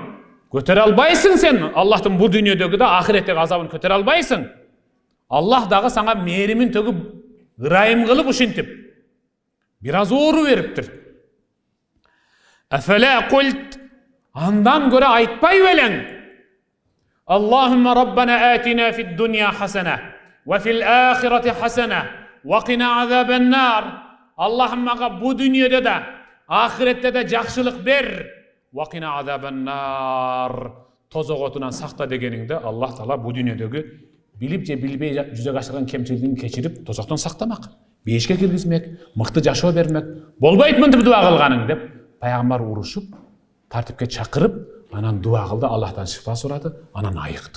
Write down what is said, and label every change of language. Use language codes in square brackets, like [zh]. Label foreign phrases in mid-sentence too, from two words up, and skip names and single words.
[ky] Көтере албайсың сен. Аллахтың бул дүйнөдөгү да ахиреттеги азабын көтере албайсың. Аллах дагы саңа мээримин төгүп, ырайым кылып ушинтип, бир аз оору бериптир. [ar] أفلا قلت. [ky] Андан көрө айтпай белең. [ar] اللهم ربنا آتنا في الدنيا حسنة وفي الآخرة حسنة وقنا عذاب النار. [ky] Аллахым мага бу дүйнөдө да, ахиретте да жакшылык бер. [ar] وقنا عذاب النار. [ky] Тозоготунан сакта дегениңде Аллах Таала бу дүйнөдөгү билип же билбей жүзөгө ашырган кемчилигин кечирип тозоктон сактамак. Бейишке киргизмек, мыкты жашоо бермек. Болбойт мынтип дуа кылганың деп пайгамбар урушуп, тартипке чакырып, анан дуа кылды, Аллахтан шифа сурады, анан айыкты.